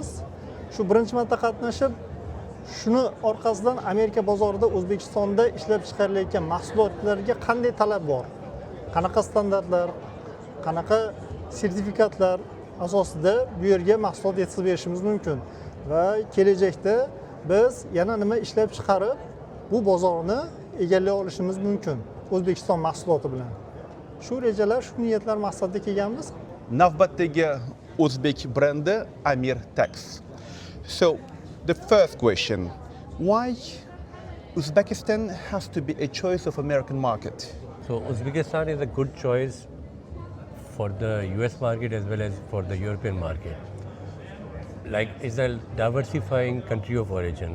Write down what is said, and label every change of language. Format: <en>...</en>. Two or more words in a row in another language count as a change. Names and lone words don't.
<uz>Shu birinchi marta qatnashib, shuni orqasidan Amerika bozorida O'zbekistonda ishlab chiqarilayotgan mahsulotlarga qanday talab bor, qanaqa standartlar, qanaqa sertifikatlar asosida bu yerga mahsulot yetkazib berishimiz mumkin va kelajakda biz yana nima ishlab chiqarib bu bozorni egallay olishimiz mumkin O'zbekiston mahsuloti bilan. Shu rejalar, shu niyatlar maqsadida kelganmiz. Navbatdagi o'zbek brendi Amirtex.</uz> <en>So, the first question, why Uzbekistan has to be a choice of American market? So Uzbekistan is a good choice for the US market as well as for the European market. Like, it's a diversifying country of origin.</en>